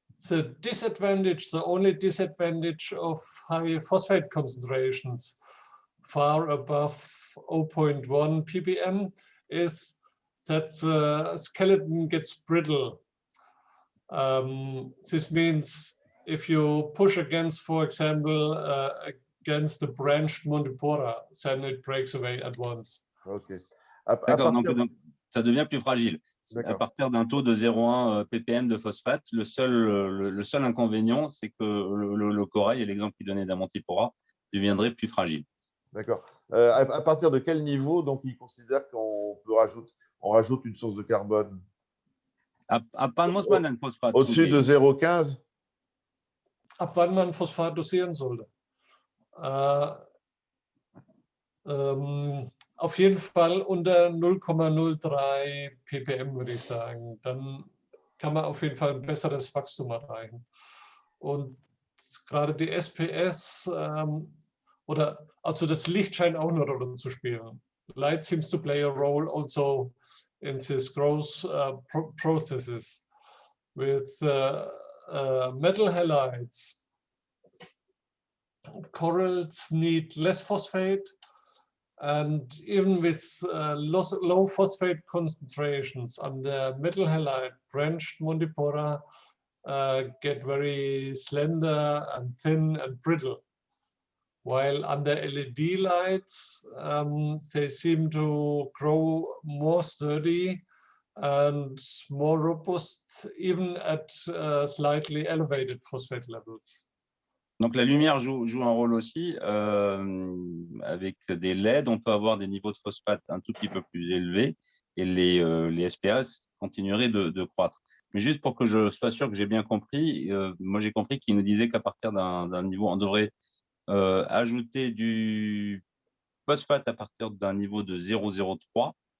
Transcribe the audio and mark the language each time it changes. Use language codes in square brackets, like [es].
[en] The disadvantage, the only disadvantage of high phosphate concentrations far above 0.1 ppm is that the skeleton gets brittle. This means if you push against, for example, against the branched Mondipora, then it breaks away at once. Okay. [fr] D'accord, donc ça devient plus fragile. À partir d'un taux de 0,1 ppm de phosphate, le seul inconvénient, c'est que le corail, et l'exemple qu'il donnait d'Amantipora, deviendrait plus fragile. D'accord. À partir de quel niveau, donc, il considère qu'on rajoute une source de carbone? Au-dessus de 0,15? [de] Ab wann man Phosphat dosieren sollte? Auf jeden Fall unter 0,03 ppm, würde ich sagen. Dann kann man auf jeden Fall ein besseres Wachstum erreichen. Und gerade die SPS also das Licht scheint auch eine Rolle zu spielen. [en] Light seems to play a role also in this growth processes. With metal halides, corals need less phosphate, and even with low phosphate concentrations on the metal halide, branched Mondipora get very slender and thin and brittle. While under LED lights, they seem to grow more sturdy and more robust, even at slightly elevated phosphate levels. [fr] Donc la lumière joue un rôle aussi. Avec des LED, on peut avoir des niveaux de phosphate un tout petit peu plus élevés et les SPS continueraient de croître. Mais juste pour que je sois sûr que j'ai bien compris, moi j'ai compris qu'il nous disait qu'à partir d'un niveau, on devrait ajouter du phosphate à partir d'un niveau de 0,03.